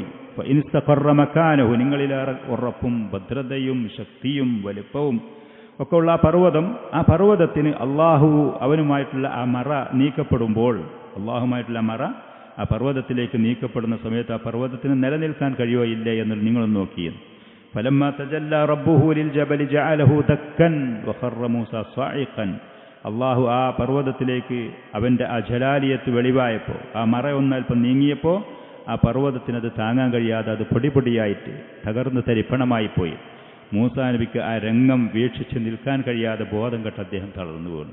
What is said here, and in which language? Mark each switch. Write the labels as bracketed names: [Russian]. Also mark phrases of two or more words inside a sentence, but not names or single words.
[Arabic] إن استقر مكانه, [Malayalam] നിങ്ങളിലേറെ ഉറപ്പും ഭദ്രതയും ശക്തിയും വലിപ്പവും ഒക്കെ ഉള്ള ആ പർവ്വതത്തിന് അള്ളാഹു അവനുമായിട്ടുള്ള ആ മറ നീക്കപ്പെടുമ്പോൾ, അള്ളാഹുമായിട്ടുള്ള മറ ആ പർവ്വതത്തിലേക്ക് നീക്കപ്പെടുന്ന സമയത്ത് ആ പർവ്വതത്തിന് നിലനിൽക്കാൻ കഴിയോ ഇല്ലേ എന്ന് നിങ്ങളൊന്ന് നോക്കിയത്. [Arabic] فلما تجلى ربه للجبل جعله دكا وخر موسى صاعقا. [Malayalam] അള്ളാഹു ആ പർവ്വതത്തിലേക്ക് അവൻ്റെ ആ ജലാലിയത്ത് വെളിവായപ്പോൾ, ആ മറ ഒന്നൽപ്പം നീങ്ങിയപ്പോൾ ആ പർവ്വതത്തിനത് താങ്ങാൻ കഴിയാതെ അത് പൊടിയായിട്ട് തകർന്ന് തരിപ്പണമായിപ്പോയി. മൂസാ നബിക്ക് ആ രംഗം വീക്ഷിച്ച് നിൽക്കാൻ കഴിയാതെ ബോധം കെട്ട് അദ്ദേഹം തളർന്നു വീണു.